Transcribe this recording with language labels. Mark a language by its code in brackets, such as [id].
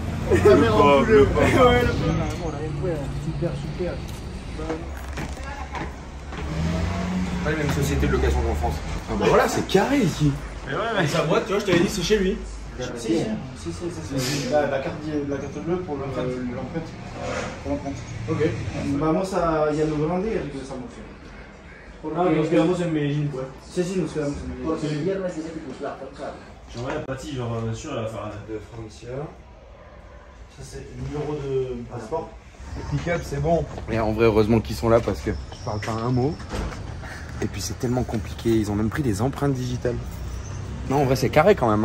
[fr] Le super. Pas les mêmes sociétés de location qu'en France. Ah bah voilà, c'est carré ici. Mais ouais, mais sa boîte, tu vois, je t'avais dit, c'est chez lui. Si. La carte bleue pour l'empreinte. Ok. [es] Vamos a Yanugrande y regresamos. Ah, nos quedamos en Medellín, quoi. Sí, nos quedamos en Medellín. Porque el viernes dice que tu plata, claro. [fr] J'aimerais la partie, genre, sur la fin [es] De Francia. [fr] Ça c'est le numéro de passeport. Pick-up, c'est bon. Et en vrai, heureusement qu'ils sont là parce que je parle pas un mot. Et puis c'est tellement compliqué, ils ont même pris des empreintes digitales. Non, en vrai, c'est carré quand même.